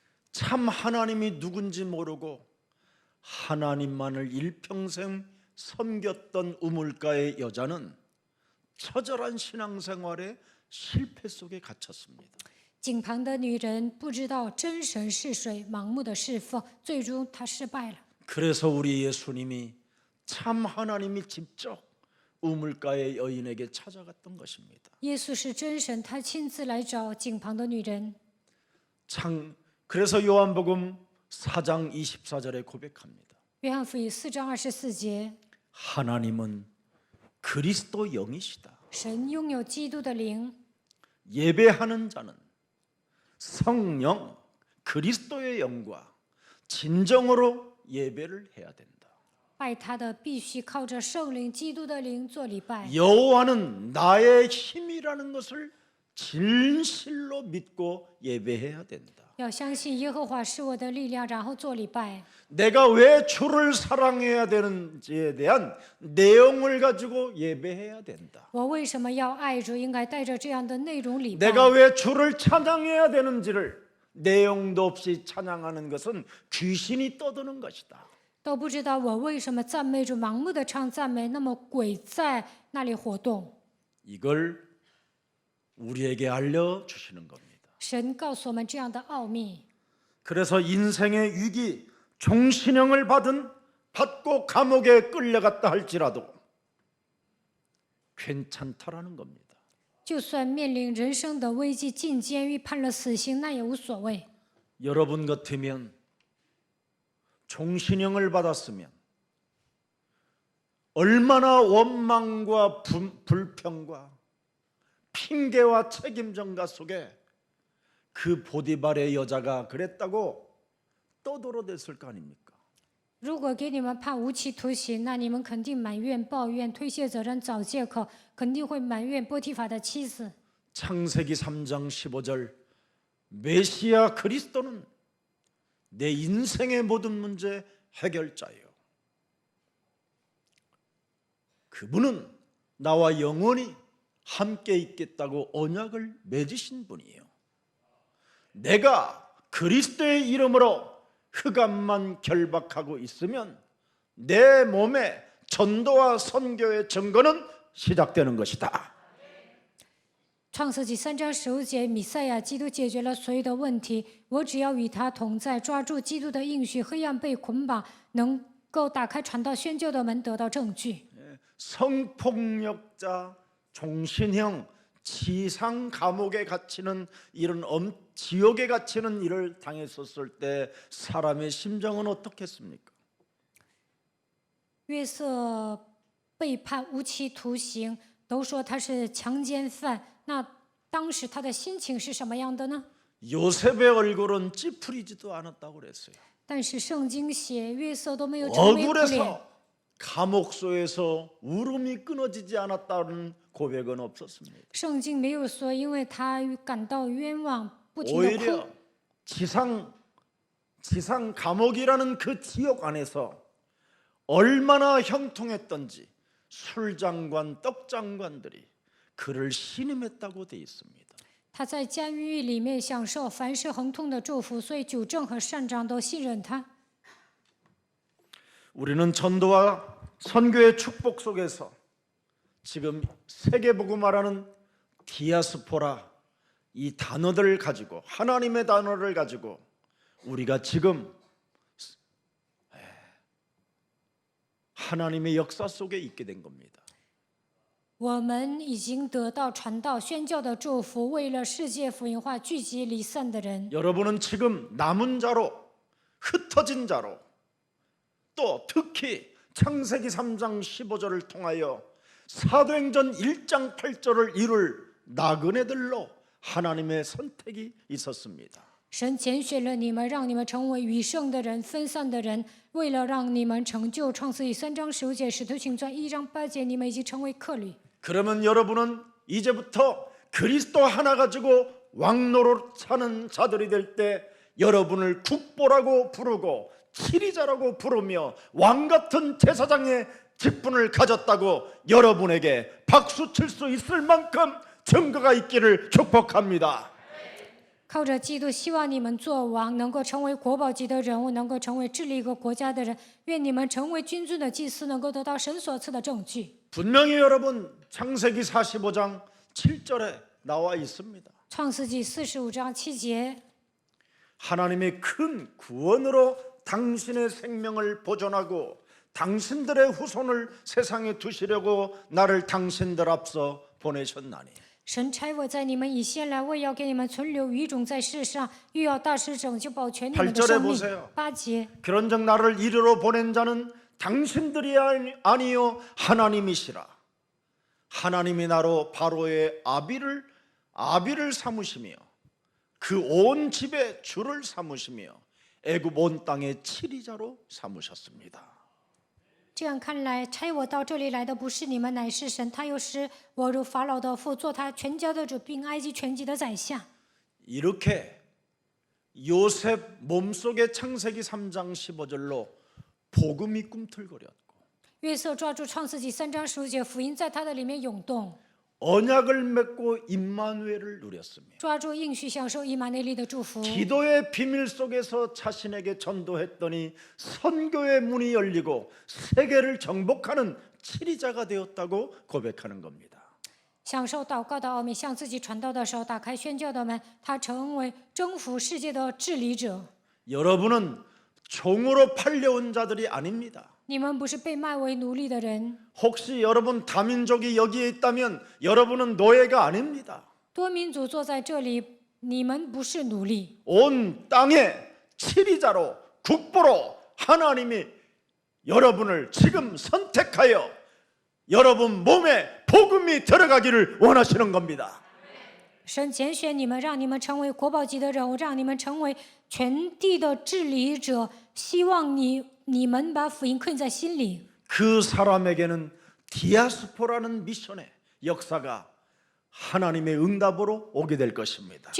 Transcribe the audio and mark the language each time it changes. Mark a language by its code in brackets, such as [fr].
[ko] 참 하나님이 누군지 모르고 하나님만을 일평생 섬겼던 우물가의 여자는 처절한 신앙생활의 실패 속에 갇혔습니다. [zh] 井旁的女人不知道真神是谁，盲目的侍奉，最终她失败了。 [ko] 그래서 우리 예수님이 참 하나님이 직접 우물가의 여인에게 찾아갔던 것입니다. [zh] 耶稣是真神，他亲自来找井旁的女人。 [ko] 그래서 요한복음 4장 24절에 고백합니다. [zh] 约翰福音4章24节， [ko] 하나님은 그리스도 영이시다. [zh] 神拥有基督的灵， [ko] 예배하는 자는 성령 그리스도의 영과 진정으로 예배를 해야 된다. [zh] 拜他的必须靠着圣灵基督的灵做礼拜。 [ko] 여호와는 나의 힘이라는 것을 진실로 믿고 예배해야 된다. [zh] 要相信耶和华是我的力量，然后做礼拜。 [ko] 내가 왜 주를 사랑해야 되는지에 대한 내용을 가지고 예배해야 된다. [zh] 我为什么要爱主？应该带着这样的内容礼拜。 [ko] 내가 왜 주를 찬양해야 되는지를 내용도 없이 찬양하는 것은 귀신이 떠드는 것이다. [zh] 都不知道我为什么赞美主，盲目的唱赞美，那么鬼在那里活动。 [ko] 이걸 우리에게 알려주시는 겁니다. [zh] 神告诉我们这样的奥秘， [ko] 그래서 인생의 위기, 종신형을 받고 감옥에 끌려갔다 할지라도 괜찮다라는 겁니다. [zh] 就算面临人生的危机，进监狱判了死刑，那也无所谓。 [ko] 여러분 같으면 종신형을 받았으면 얼마나 원망과 불평과 핑계와 책임전가 속에 그 보디발의 여자가 그랬다고 떠들어댔을 거 아닙니까? [zh] 如果给你们判无期徒刑，那你们肯定埋怨、抱怨、推卸责任、找借口，肯定会埋怨波提法的妻子。 [ko] 창세기 3장 15절 메시아 그리스도는 내 인생의 모든 문제 해결자예요. 그분은 나와 영원히 함께 있겠다고 언약을 맺으신 분이에요. 내가 그리스도의 이름으로 흑암만 결박하고 있으면 내 몸에 전도와 선교의 증거는 시작되는 것이다. [zh] 创世纪3章15节，弥赛亚基督解决了所有的问题。我只要与他同在，抓住基督的应许，黑暗被捆绑，能够打开传道宣教的门，得到证据。 [ko] 성폭력자, 종신형, 지상 감옥에 갇히는 이런 지옥에 갇히는 일을 당했었을 때 사람의 심정은 어떻겠습니까? [zh] 约瑟被判无期徒刑，都说他是强奸犯。那当时他的心情是什么样的呢？ [ko] 요셉의 얼굴은 찌푸리지도 않았다고 그랬어요. [zh] 但是圣经写约瑟都没有愁眉苦脸， [ko] 억울해서 감옥소에서 울음이 끊어지지 않았다는 고백은 없었습니다. [zh] 圣经没有说因为他感到冤枉，不停的哭。 [ko] 오히려 지상 감옥이라는 그 지옥 안에서 얼마나 형통했던지 술장관, 떡장관들이 그를 신임했다고 돼 있습니다. [zh] 他在监狱里面享受凡事亨通的祝福，所以九正和善长都信任他。 [ko] 우리는 전도와 선교의 축복 속에서 지금 세계복음화라는 디아스포라 이 단어들을 가지고 하나님의 단어를 가지고 우리가 지금 하나님의 역사 속에 있게 된 겁니다. [zh] 我们已经得到传道宣教的祝福，为了世界福音化聚集离散的人。 [ko] 여러분은 지금 남은 자로 흩어진 자로 또 특히 창세기 3장 15절을 통하여 사도행전 1장 8절을 이룰 나그네들로 하나님의 선택이 있었습니다. [zh] 神拣选了你们，让你们成为余剩的人、分散的人，为了让你们成就创世纪3章15节、使徒行传1章8节，你们已经成为客旅。 [ko] 그러면 여러분은 이제부터 그리스도 하나 가지고 왕노릇 사는 자들이 될 때 여러분을 국보라고 부르고 치리자라고 부르며 왕같은 제사장의 직분을 가졌다고 여러분에게 박수 칠 수 있을 만큼 증거가 있기를 축복합니다. [zh] 靠着基督，希望你们做王，能够成为国宝级的人物，能够成为治理一个国家的人。愿你们成为君尊的祭司，能够得到神所赐的证据。 [ko] 분명히 여러분 창세기 45장 7절에 나와 있습니다. [zh] 创世纪45章7节， [ko] 하나님의 큰 구원으로 당신의 생명을 보존하고 당신들의 후손을 세상에 두시려고 나를 당신들 앞서 보내셨나니. [zh] 神差我在你们以先来，为要给你们存留余种在世上，又要大施拯救保全你们的 [ko] 8절에 [zh] 生命。 [ko] 보세요. [zh] 8节， [ko] 그런즉 나를 이리로 보낸 자는 당신들이 아니요 하나님이시라. 하나님이 나로 바로의 아비를 삼으시며 그 온 집의 주를 삼으시며 애굽 온 땅의 치리자로 삼으셨습니다. [zh] 这样看来，差我到这里来的不是你们，乃是神。他又使我如法老的父，做他全家的主，并埃及全地的宰相。 [ko] 이렇게 요셉 몸속의 창세기 3장 15절로 복음이 꿈틀거렸고 [zh] 约瑟抓住创世纪3章15节，福音在他的里面涌动， [ko] 언약을 맺고 임마누엘을 누렸으며 [zh] 抓住应许，享受以马内利的祝福。 [ko] 기도의 비밀 속에서 자신에게 전도했더니 선교의 문이 열리고 세계를 정복하는 치리자가 되었다고 고백하는 겁니다. [zh] 享受祷告的奥秘，向自己传道的时候，打开宣教的门，他成为征服世界的治理者。 [ko] 여러분은 종으로 팔려온 자들이 아닙니다. [zh] 你们不是被卖为奴隶的人。 [ko] 혹시 여러분 다민족이 여기에 있다면 여러분은 노예가 아닙니다. [zh] 多民族坐在这里，你们不是奴隶。 [ko] 온 땅의 치리자로 국보로 하나님이 여러분을 지금 선택하여 여러분 몸에 복음이 들어가기를 원하시는 겁니다. [zh] 神拣选你们，让你们成为国宝级的人物，让你们成为全地的治理者。希望你们把福音刻在心里。 [ko] 그 사람에게는 디아스포라는 미션의 역사가 하나님의 응답으로 오게 될 것입니다.